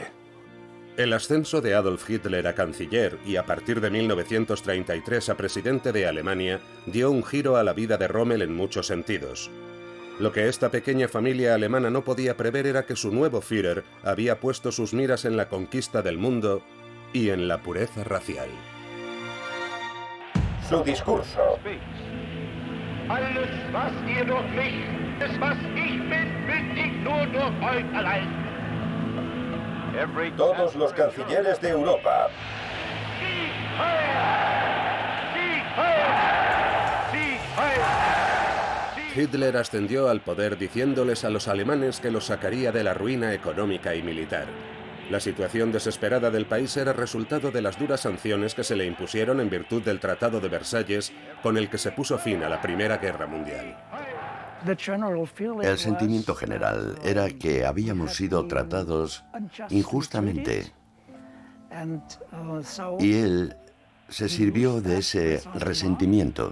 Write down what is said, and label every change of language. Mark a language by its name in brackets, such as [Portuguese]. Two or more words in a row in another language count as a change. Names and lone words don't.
[Spanish] El ascenso de Adolf Hitler a canciller y a partir de 1933 a presidente de Alemania dio un giro a la vida de Rommel en muchos sentidos. Lo que esta pequeña familia alemana no podía prever era que su nuevo Führer había puesto sus miras en la conquista del mundo y en la pureza racial. Su discurso. [German] Alles, was ihr durch mich, alles, was ich bin, bin ich nur durch euch allein. [Spanish] Todos los cancilleres de Europa. [German] Sieg heil! Sieg heil! Sieg heil! [Spanish] Hitler ascendió al poder diciéndoles a los alemanes que los sacaría de la ruina económica y militar. La situación desesperada del país era resultado de las duras sanciones que se le impusieron en virtud del Tratado de Versalles, con el que se puso fin a la Primera Guerra Mundial. El sentimiento general era que habíamos sido tratados injustamente y él se sirvió de ese resentimiento.